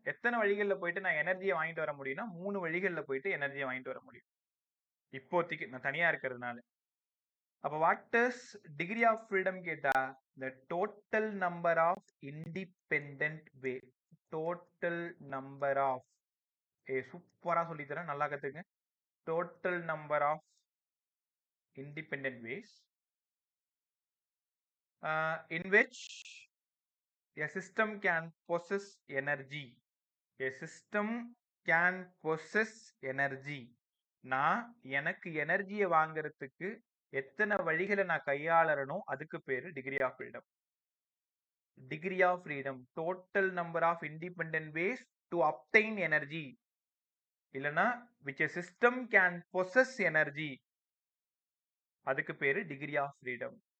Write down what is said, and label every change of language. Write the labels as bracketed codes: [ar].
[ta] எத்தனை வழிகள்ல போயிட்டு நான் எனர்ஜியை வாங்கிட்டு வர முடியும்னா 3 வழிகள்ல போயிட்டு எனர்ஜியை வாங்கிட்டு வர முடியும். இப்போதைக்கு நான் தனியா இருக்கிறதுனால. அப்ப [en] what is degree of freedom [ta] கேட்டா [en] the total number of independent way. Total number of [ta] சூப்பரா சொல்லி தரேன், நல்லா கத்துங்க. [en] Total number of independent ways in which a system can possess energy. A system can possess energy. [ta] நான் எனக்கு எனர்ஜியை வாங்குறதுக்கு எத்தனை வழிகளை நான் கையாளறணும், அதுக்கு பேரு degree of freedom. [en] Degree of freedom, total number of independent ways to obtain energy. [ta] இல்லைன்னா [en] which a system can possess energy, [ta] அதுக்கு பேரு [en] Degree of freedom.